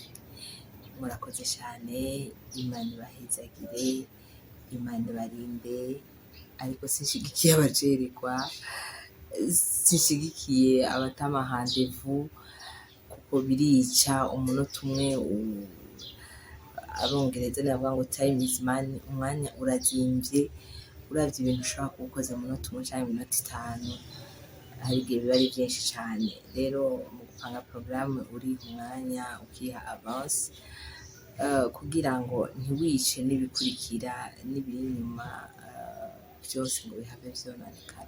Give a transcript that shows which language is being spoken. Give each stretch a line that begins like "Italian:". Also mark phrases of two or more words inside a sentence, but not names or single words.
Rundi: Murakoze cane, Imana ibahezagire, Imana ibarinde, ariko sinshigikiye abacerekwa, sinshigikiye abata ama-rendez-vous, kuko birica. Umunota umwe, abongereza bavuga ngo
English: time is money,
Rundi: umwanya urazimvye, uravye ibintu ushobora kuba ukoze mu munota umwe canke iminota 5, hari igihe biba ari vyinshi cane. Rero mu gupanga porogaramu uri umwanya ukiha avance, kugira ngo ntiwice n'ibikurikira n'ibiri inyuma vyose ngo bihave vyononekara.